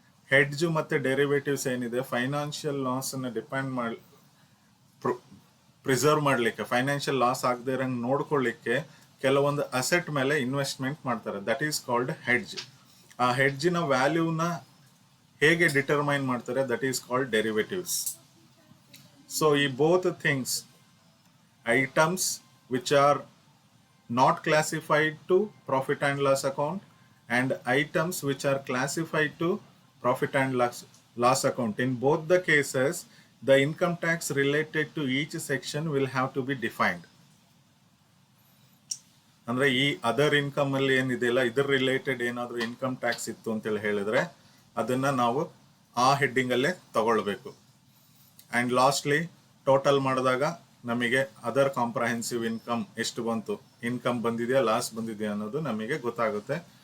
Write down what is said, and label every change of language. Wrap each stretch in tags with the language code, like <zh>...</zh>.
<kn>Hedge ಮತ್ತೆ derivatives ಏನಿದೆ, financial loss ಅನ್ನು ಡಿಪೆಂಡ್ ಮಾಡಿ ಪ್ರಿಸರ್ವ್ ಮಾಡಲಿಕ್ಕೆ, ಫೈನಾನ್ಷಿಯಲ್ ಲಾಸ್ ಆಗದೆ ಇರಂಗೆ ನೋಡ್ಕೊಳ್ಳಿಕ್ಕೆ ಕೆಲವೊಂದು ಅಸೆಟ್ ಮೇಲೆ ಇನ್ವೆಸ್ಟ್ಮೆಂಟ್ ಮಾಡ್ತಾರೆ.</kn> <en>That is called hedge.</en> <kn>ಆ ಹೆಡ್ಜಿನ ವ್ಯಾಲ್ಯೂನ ಹೇಗೆ ಡಿಟರ್ಮೈನ್ ಮಾಡ್ತಾರೆ,</kn> <en>That is called derivatives. So ಈ both things, items which are not classified to profit and loss account and items which are classified to profit and loss account, in both the cases the income tax related to each section will have to be defined.</en> <kn>ಅಂದ್ರೆ ಈ other income ಅಲ್ಲಿ ಏನಿದೆಯಲ್ಲ, ಇದರ related ಏನಾದರೂ income tax ಇತ್ತು ಅಂತೇಳಿ ಹೇಳಿದ್ರೆ ಅದನ್ನ ನಾವು ಆ ಹೆಡ್ಡಿಂಗ್ ಅಲ್ಲೇ ತಗೊಳ್ಬೇಕು. ಅಂಡ್ ಲಾಸ್ಟ್ಲಿ ಟೋಟಲ್ ಮಾಡಿದಾಗ ನಮಗೆ ಅದರ್ ಕಾಂಪ್ರಹೆನ್ಸಿವ್ ಇನ್ಕಮ್ ಎಷ್ಟು ಬಂತು, ಇನ್ಕಮ್ ಬಂದಿದೆಯಾ ಲಾಸ್ ಬಂದಿದೆಯಾ ಅನ್ನೋದು ನಮಗೆ ಗೊತ್ತಾಗುತ್ತೆ.</kn>